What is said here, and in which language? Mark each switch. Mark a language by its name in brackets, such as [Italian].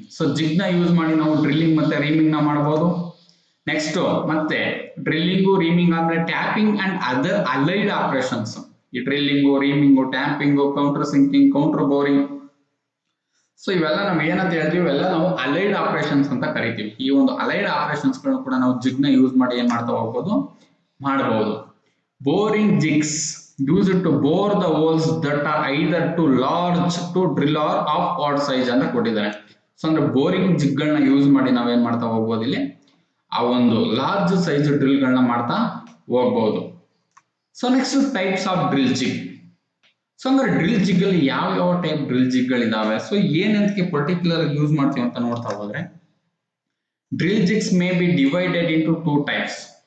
[Kannada] So ಜಿಗ್ ನ use ಮಾಡಿ ನಾವು ಡ್ರಿಲ್ಲಿಂಗ್ ಮತ್ತೆ ರೀಮಿಂಗ್ ನ ಮಾಡಬಹುದು. ನೆಕ್ಸ್ಟ್ ಮತ್ತೆ ಡ್ರಿಲ್ಲಿಂಗು ರೀಮಿಂಗ್ ಅಂದ್ರೆ [English] Tapping and other allied operations. [Kannada] ಈ drilling, ರೀಮಿಂಗು, tapping, counter sinking, counter boring, so ಇವೆಲ್ಲ ನಾವು ಏನಂತ ಹೇಳ್ತೀವಿ, ಇವೆಲ್ಲ ನಾವು ಅಲೈಡ್ ಆಪರೇಷನ್ಸ್ ಅಂತ ಕರಿತೀವಿ. ಈ ಒಂದು ಅಲೈಡ್ ಆಪರೇಷನ್ಸ್ ಗಳನ್ನು ಕೂಡ ನಾವು ಜಿಗ್ ನ ಯೂಸ್ ಮಾಡಿ ಏನ್ ಮಾಡ್ತಾ ಹೋಗ್ಬೋದು, ಮಾಡಬಹುದು. [English] boring jigs used to bore the holes that are either too large to drill or of odd size [Kannada] ಅಂತ ಕೊಟ್ಟಿದ್ದಾರೆ. ಸೊ ಅಂದ್ರೆ ಬೋರಿಂಗ್ ಜಿಗ್ಗಳನ್ನ ಯೂಸ್ ಮಾಡಿ ನಾವೇನ್ ಮಾಡ್ತಾ ಹೋಗ್ಬೋದು ಇಲ್ಲಿ ಆ ಒಂದು ಲಾರ್ಜ್ ಸೈಜ್ ಡ್ರಿಲ್ಗಳನ್ನ ಮಾಡ್ತಾ ಹೋಗ್ಬೋದು. [English] So next types of drill jig. [Kannada] So ಅಂದ್ರೆ ಡ್ರಿಲ್ ಜಿಗ್ ಅಲ್ಲಿ ಯಾವ ಯಾವ type drill ಜಿಗ್ಗಳಿದಾವೆ, so ಏನಂತಕ್ಕೆ particular use ಮಾಡ್ತೀವಿ ಅಂತ ನೋಡ್ತಾ ಹೋದ್ರೆ [English] Drill jigs may be divided into 2 types.